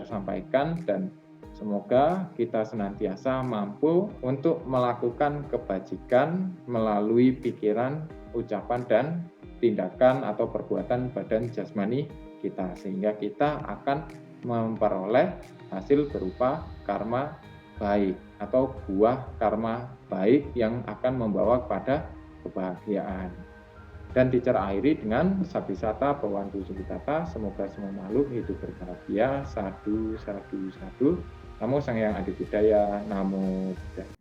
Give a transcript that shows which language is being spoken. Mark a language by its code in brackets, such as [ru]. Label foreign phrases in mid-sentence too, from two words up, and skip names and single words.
[id] sampaikan, dan semoga kita senantiasa mampu untuk melakukan kebajikan melalui pikiran, ucapan, dan tindakan atau perbuatan badan jasmani kita, sehingga kita akan memperoleh hasil berupa karma baik atau buah karma baik yang akan membawa kepada kebahagiaan. Dan teacher akhiri dengan [pi] Sabisata Bawantu Sukitata, [id] semoga semua makhluk hidup berbahagia. [pi] Sadu, sadu, sadu. Namo Sang Hyang Adi Budaya, Namo Buddhaya.